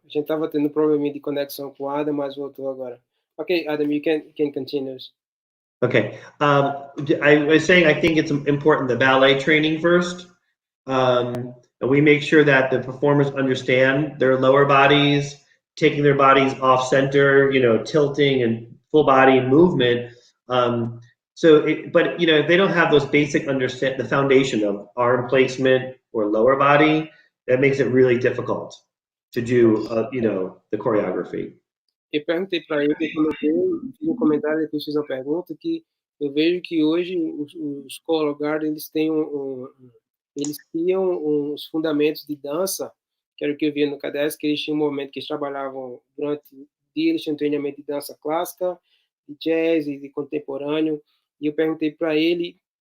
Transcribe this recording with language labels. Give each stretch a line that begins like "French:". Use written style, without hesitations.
Portuguese: A gente estava tendo um probleminha de conexão com o Adam, mas voltou agora.
English: Okay, Adam, you can continue. Okay. I was saying I think it's important the ballet training first. And we make sure that the performers understand their lower bodies, taking their bodies off center, tilting and full body movement. But if they don't have those basic the foundation of arm placement or lower body, that makes it really difficult to do, the choreography.
Portuguese: Eu perguntei para ele, fiz um comentário, depois fiz uma pergunta, que eu vejo que hoje os colorguard, eles têm eles criam uns fundamentos de dança, que era o que eu via no Cadets, que eles tinham um momento que eles trabalhavam durante o dia, eles tinham treinamento de dança clássica, de jazz e de contemporâneo, e eu perguntei para ele